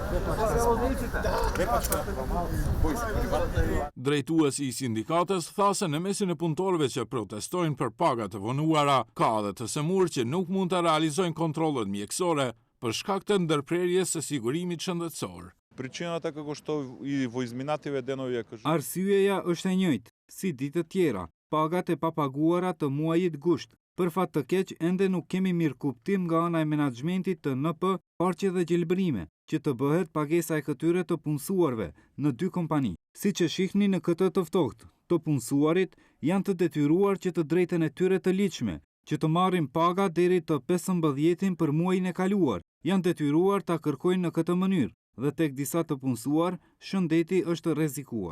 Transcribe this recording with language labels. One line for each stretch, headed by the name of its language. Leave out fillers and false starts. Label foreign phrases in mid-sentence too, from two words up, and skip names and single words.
Albanian: Drejtuesi i sindikatës tha se në mesin e punëtorëve që protestojnë për pagat e vonuara, ka edhe të semur që nuk mund të realizojnë kontrollet mjekësore për shkak të ndërprerjes së sigurimit shëndetësor.
Macedonian: Причината како што и во изминативе денови е кажу.
Albanian: Arsyeja është e njëjtë, si ditë të tjera, pagat e papaguara të muajit gusht. Për fat të keq, ende nuk kemi mirë kuptim nga ana e menaxhmentit të NP Parqe dhe Gjelbrime, që të bëhet pagesa e këtyre të punësuarve në 2 kompani. Siç e shihni në këtë të ftohtë, të punësuarit janë të detyruar që të drejtën e tyre të ligjshme, që të marrin paga deri të 15-in për muajin e kaluar, janë detyruar ta kërkojnë në këtë mënyrë dhe tek disa të punësuar, shëndeti është rrezikuar.